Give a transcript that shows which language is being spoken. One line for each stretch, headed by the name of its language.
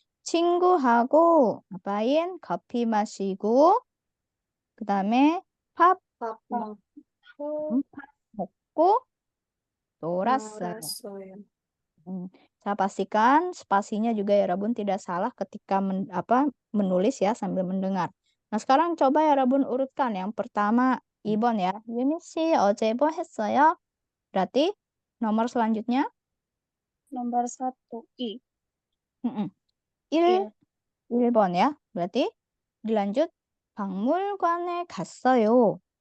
Korean: 친구하고
Indonesian: ngapain?
Korean: 커피 마시고 그다음에 밥 밥 밥 먹고 먹고 놀았어요. 놀았어요.
Indonesian: Saya pastikan spasinya juga ya Rabun tidak salah ketika menulis ya sambil mendengar. Nah, sekarang coba ya Rabun urutkan. Yang pertama Ibon ya.
Korean: Yuni 씨 어제 뭐 했어요?
Indonesian: Berarti nomor selanjutnya nomor 1 I. mm-mm.
Korean: 일. 1번 ya.
Indonesian: Berarti dilanjut
Korean: 박물관에 갔어요.